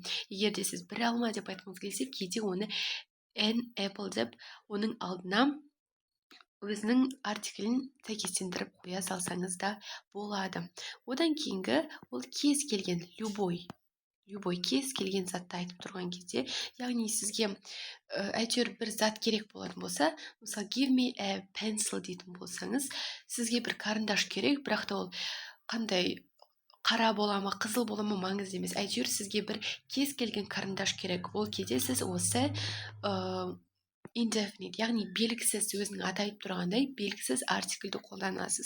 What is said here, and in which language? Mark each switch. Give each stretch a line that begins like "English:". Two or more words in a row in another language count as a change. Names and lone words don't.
Kazakh: Егер де сіз бір алма деп айтқыңыз келсе, кейде оны
English: an apple
Kazakh: деп оның алдына өзінің артиклін сәйкестендіріп қоя салсаңыз да болады. Одан кейінгі ол кез келген любой кез келген затты айтып тұрған кезде, яғни сізге әйтеуір бір зат керек болатын болса, мысалы
English: give me a pencil
Kazakh: дейтін болсаңыз, сізге бір карандаш керек, бірақ та ол қандай қара бола ма, қызыл бола ма, маңызды емес. Әйтеуір сізге бір кез келген карандаш керек. Ол кезде сіз осы indefinite, яғни белгісіз, өзінің атайып тұрғандай белгісіз артикльді қолданасыз.